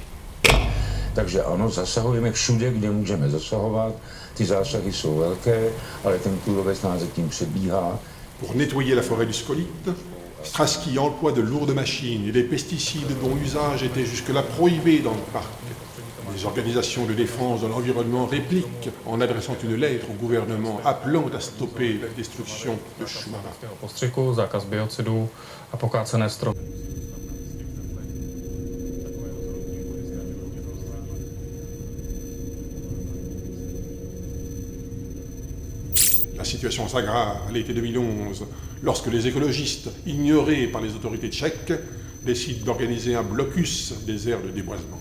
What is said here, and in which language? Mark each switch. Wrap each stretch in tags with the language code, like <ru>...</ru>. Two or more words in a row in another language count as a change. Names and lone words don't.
<cs>Takže ano, zasahujeme všude, kde můžeme zasahovat. Ty zásahy jsou velké, ale ten kůrovec nás zatím předbíhá.</cs> <fr>Pour nettoyer la forêt du scolite, Straski emploie de lourdes machines et des pesticides dont l'usage était jusque-là prohibé dans le parc. Les organisations de défense de l'environnement répliquent en adressant une lettre au gouvernement appelant à stopper la destruction de Sumava.</fr> <cs>Postřiku, zákaz biocidů a pokácené stromy.</cs> <fr>La situation s'aggrave à l'été 2011, lorsque les écologistes, ignorés par les autorités tchèques, décident d'organiser un blocus des aires de déboisement.</fr>